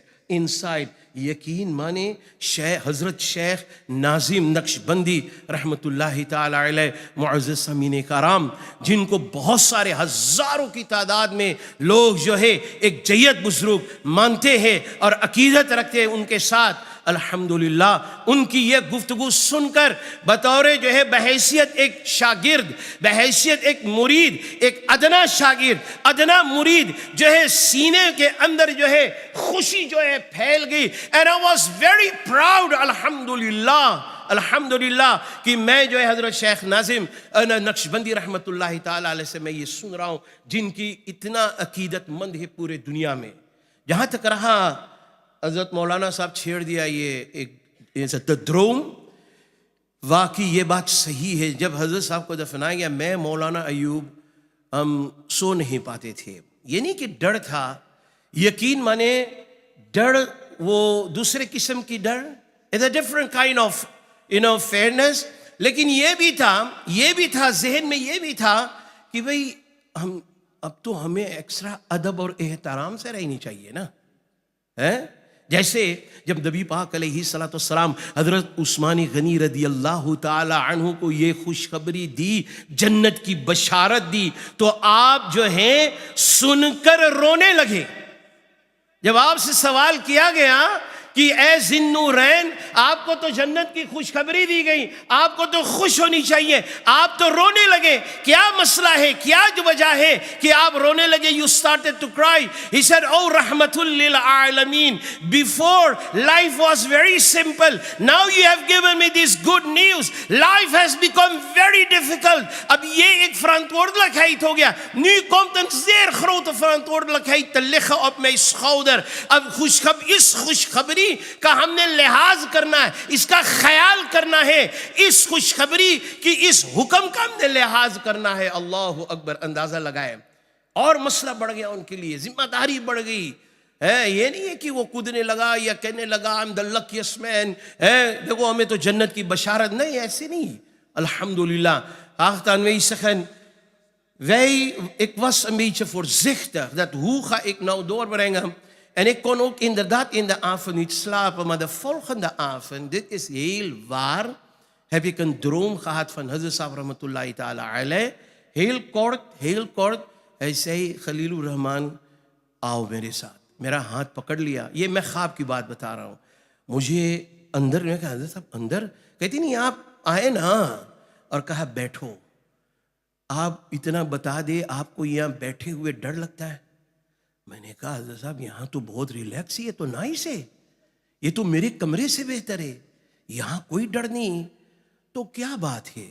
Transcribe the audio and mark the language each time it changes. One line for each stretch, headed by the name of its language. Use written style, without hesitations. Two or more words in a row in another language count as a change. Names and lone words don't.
Urdu: یقین مانے حضرت شیخ ناظم نقشبندی
Arabic: رحمۃ اللہ تعالی علیہ
Urdu: معزز سامعین کرام, جن کو بہت سارے ہزاروں کی تعداد میں لوگ جو ہے ایک جید بزرگ مانتے ہیں اور عقیدت رکھتے ہیں ان کے ساتھ. الحمدللہ ان کی یہ گفتگو سن کر بطور جو ہے بحیثیت ایک شاگرد, بحیثیت ایک مرید, ایک ادنا شاگرد, ادنا مرید جو ہے سینے کے اندر جو ہے خوشی جو ہے پھیل گئی.
English: and I was very proud.
Urdu: الحمدللہ کہ میں جو ہے حضرت شیخ ناظم نقشبندی
Arabic: رحمۃ اللہ تعالی علیہ
Urdu: سے میں یہ سن رہا ہوں جن کی اتنا عقیدت مند ہے پورے دنیا میں. جہاں تک رہا حضرت مولانا صاحب چھیڑ دیا یہ ایک دروم, واقعی یہ بات صحیح ہے. جب حضرت صاحب کو دفنایا گیا, میں مولانا ایوب ہم سو نہیں پاتے تھے. یہ نہیں کہ ڈر تھا, یقین مانے ڈر وہ دوسرے قسم کی ڈر,
English: it's a different kind of fairness.
Urdu: لیکن یہ بھی تھا ذہن میں, یہ بھی تھا کہ بھئی ہم اب تو ہمیں ایکسٹرا ادب اور احترام سے رہنی چاہیے نا. جیسے جب نبی پاک
Arabic: علیہ الصلوۃ والسلام
Urdu: حضرت عثمان غنی
Arabic: رضی اللہ تعالی عنہ
Urdu: کو یہ خوشخبری دی، جنت کی بشارت دی، تو آپ جو ہیں سن کر رونے لگے۔ جب آپ سے سوال کیا گیا کہ اے ذی النورین، آپ کو تو جنت کی خوشخبری دی گئی، آپ کو تو خوش ہونی چاہیے، آپ تو رونے لگے، کیا مسئلہ ہے، کیا وجہ ہے کہ آپ رونے لگے؟
English: You started to cry. He said, oh
Arabic: رحمة للعالمين,
English: before life was very simple, now you have given me this good news, life has become very difficult.
Urdu: اب یہ ایک verantwoordelijkheid ہو گیا،
Dutch: nu komt een zeer grote verantwoordelijkheid te liggen op mijn schouder.
Urdu: اب اس خوشخبری کا ہم نے لحاظ کرنا ہے، اس کا خیال کرنا ہے، اس خوشخبری کی اس حکم کا ہم نے لحاظ کرنا ہے۔
Arabic: اللہ اکبر،
Urdu: اندازہ لگائے۔ اور مسئلہ بڑھ گیا ان کے لیے، ذمہ داری بڑھ گئی۔ یہ نہیں ہے کہ وہ کودنے لگا یا کہنے لگا
English: I'm the luckiest man،
Urdu: دیکھو ہمیں تو جنت کی بشارت، نہیں، ایسے نہیں۔
Dutch: Alhamdulillah, dan wees zeggen, ik was een beetje voorzichtig, dat hoe ga ik nou doorbrengen? En ik kon ook inderdaad in de avond niet slapen, maar de volgende avond, dit is heel waar, heb ik een droom gehad van Hazrat Sahib
Arabic: رحمة الله تعالى عليه.
Dutch: Heel kort, hij zei, Khalilur Rahman,
Urdu: آؤ میرے ساتھ، میرا ہاتھ پکڑ لیا۔ یہ میں خواب کی بات بتا رہا ہوں۔ مجھے اندر میں کہا، حضرت صاحب اندر؟ کہتی نہیں، آپ آئے نا اور کہا بیٹھو، آپ اتنا بتا دے، آپ کو یہاں بیٹھے ہوئے ڈر لگتا ہے؟ میں نے کہا حضرت صاحب یہاں تو بہت ریلیکس ہی ہے، تو نائس ہے، یہ تو میرے کمرے سے بہتر ہے، یہاں کوئی ڈر نہیں، تو کیا بات ہے؟